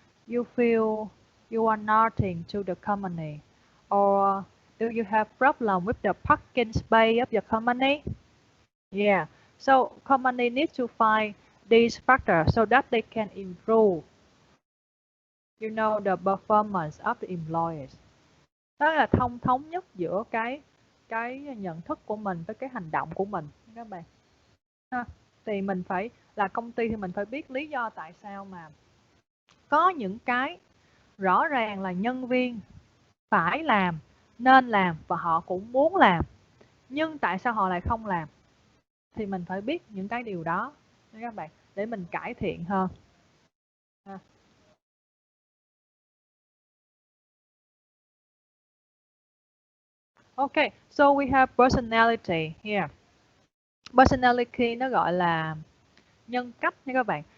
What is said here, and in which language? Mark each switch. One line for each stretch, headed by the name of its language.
English: You feel you are nothing to the company. Or do you have problem with the parking space of your company? Yeah. So company needs to find these factors so that they can improve the performance of the employees.
Vietnamese: Đó là thống nhất giữa cái nhận thức của mình với cái hành động của mình các bạn. Thì mình phải là công ty thì mình phải biết lý do tại sao mà có những cái rõ ràng là nhân viên phải làm, nên làm và họ cũng muốn làm, nhưng tại sao họ lại không làm, thì mình phải biết những cái điều đó nha các bạn, để mình cải thiện hơn.
English: Okay, so we have personality here.
Vietnamese: Personality nó gọi là nhân cách nha các bạn.